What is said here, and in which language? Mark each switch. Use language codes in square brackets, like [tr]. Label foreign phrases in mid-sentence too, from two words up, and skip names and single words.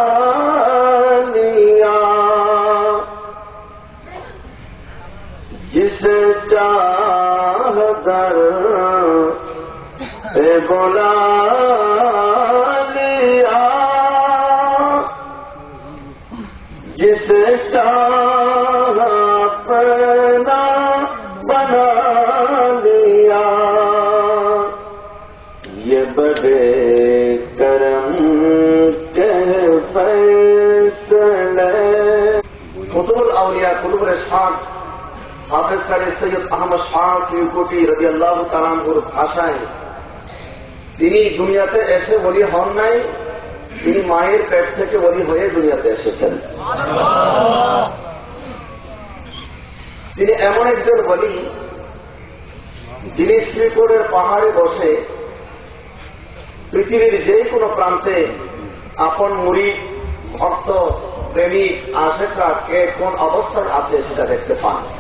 [ur] لیا جسے چاہ در پہ بلا لیا جسے چاہ اپنا بنا لیا یہ بڑے کرم کے فیصلے قطب الاولیاء قطب الاسحاق حافظ قاری [bn] সৈয়দ আহমদ শাহ সিউকুটি রাদিয়াল্লাহু তাআলা আনহুর ভাষায় তিনি দুনিয়াতে এসে ওলি হন নাই, তিনি মায়ের পেট থেকে ওলি হয়ে দুনিয়াতে এসেছেন। তিনি এমন একজন ওলি যিনি শ্রীপুরের পাহাড়ে বসে পৃথিবীর যে কোনো প্রান্তে আপন মুরিদ ভক্ত প্রেমিক আশেকরা কে কোন অবস্থায় আছে সেটা দেখতে পান।